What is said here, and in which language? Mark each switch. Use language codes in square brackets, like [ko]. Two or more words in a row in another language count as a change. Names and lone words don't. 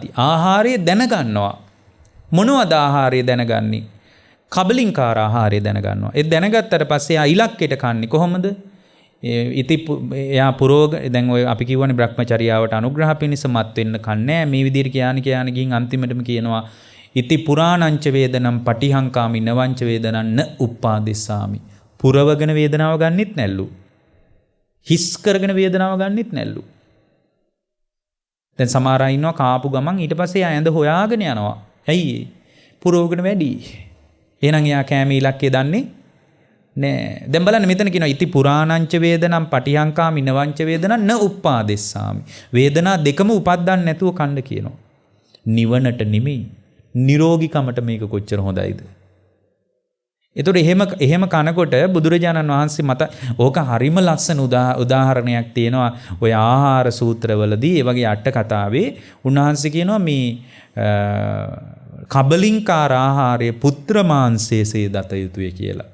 [si] ආහාරය දැනගන්නවා. මොනවද ආහාරය දැනගන්නේ? කබලින්කාර ආහාරය දැනගන්නවා. ඒ දැනගත්තට පස්සේ ආ ඉලක්කයට කන්නේ කොහොමද? එයා දැන් ඔය අපි කියවනේ බ්‍රහ්මචර්යාවට අනුග්‍රහ පිණිස මත් වෙන්න කන්නේ මේ විදිහට කියන ගින් අන්තිමටම කියනවා [pi] ඉති පුරාණංච වේදනම් පටිහංකාමි නවංච වේදනං න උප්පාදිස්සාමි. [si] පුරවගෙන වේදනාව ගන්නෙත් නැල්ලු. හිස් කරගෙන වේදනාව ගන්නෙත් නැල්ලු. දැන් සමහර අය ඉන්නවා කාපු ගමන් ඊට පස්සේ ඇඳ හොයාගෙන යනවා. ඇයි පුරවගෙන වැඩි. එහෙනම් එයා කැම ඉලක්කය දන්නේ නෑ. දැන් බලන්න මෙතන කියනවා [pi] ඉති පුරාණංච වේදනම් පටිහංකාමි නවංච වේදනං න උප්පාදෙස්සාමි. [si] වේදනා දෙකම උපද්දන්න නැතුව කන්න කියනවා. නිවනට නෙමෙයි නිරෝගීකමට මේක කොච්චර හොඳයිද? එතකොට එහෙම කනකොට බුදුරජාණන් වහන්සේ මත ඕක හරිම ලස්සන උදාහරණයක් තියෙනවා. ඔය ආහාර සූත්‍රවලදී ඒ වගේ අට කතාවේ උන්වහන්සේ කියනවා මේ කබලින්කාර ආහාරය පුත්‍ර මාංශයේසේ දත යුතුය කියලා.